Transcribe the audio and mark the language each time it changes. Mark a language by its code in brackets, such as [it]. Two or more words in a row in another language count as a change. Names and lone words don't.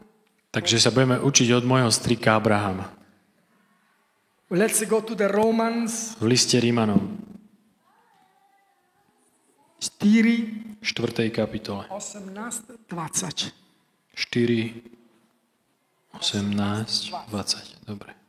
[sk] Takže sa budeme učiť od môjho strika Abrahama. [en] Let's go to the Romans [sk] V liste Rímanom, 4, 4. kapitole. 18, 20. 4, 18, 20. Dobre.